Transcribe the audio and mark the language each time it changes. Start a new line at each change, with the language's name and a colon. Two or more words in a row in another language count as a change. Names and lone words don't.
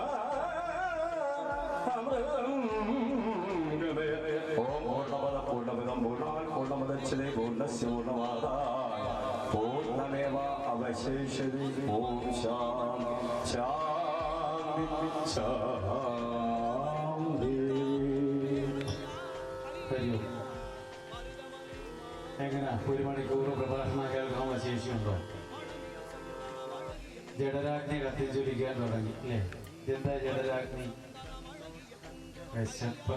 Sanskrit: ॐ पूर्णमिदं पूर्णमुदच्यते पूर्णस्य पूर्णमादाय पूर्णमेव अवशेषति ॐ शान्ति शान्ति
Malayalam: കഴിയോ? എങ്ങനെ ഒരു മണിക്കൂർ പ്രഭാഷണം കേൾക്കാൻ ശേഷിയുണ്ടോ? ജഡരാഗ്നി കത്തിച്ചൊലിക്കാൻ തുടങ്ങി അല്ലേ? ഇതെന്താ ജഡരാഗ്നി? വിശപ്പ്.